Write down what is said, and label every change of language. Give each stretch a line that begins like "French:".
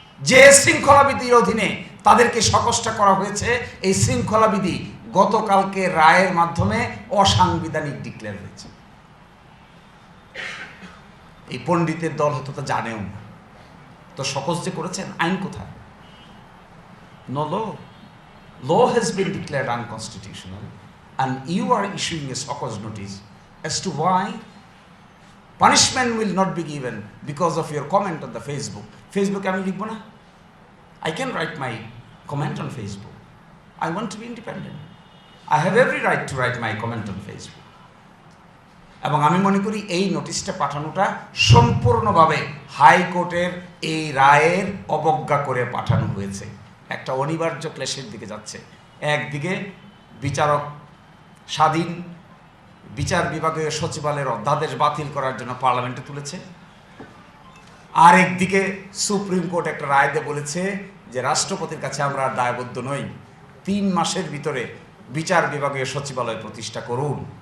Bangla: যে শৃঙ্খলাবিধির অধীনে তাদেরকে সকজটা করা হয়েছে, এই শৃঙ্খলাবিধি গতকালকে রায়ের মাধ্যমে অসাংবিধানিক ডিক্লেয়ার হয়েছে। এই পণ্ডিতের দল হয়তো তা জানেও না, তো সকজ যে করেছেন, আইন কোথায়?
English: No law. Law has been declared unconstitutional, and you are issuing a show cause notice as to why punishment will not be given because of your comment on the Facebook.
Bangla: Facebook আমি লিখব না?
English: I can write my comment on Facebook. I want to be independent. I have every right to write my comment on Facebook.
Bangla: এবং আমি মনে করি এই নোটিশটা পাঠানোটা সম্পূর্ণভাবে হাইকোর্টের এই রায়ের অবজ্ঞা করে পাঠানো হয়েছে। একটা অনিবার্য ক্লেশের দিকে যাচ্ছে। একদিকে বিচারক স্বাধীন বিচার বিভাগীয় সচিবালয়ের অধ্যাদেশ বাতিল করার জন্য পার্লামেন্টে তুলেছে, আর একদিকে সুপ্রিম কোর্ট একটা রায় দিয়ে বলেছে যে রাষ্ট্রপতির কাছে আমরা আর দায়বদ্ধ নই, 3 মাসের ভিতরে বিচার বিভাগীয় সচিবালয় প্রতিষ্ঠা করুন।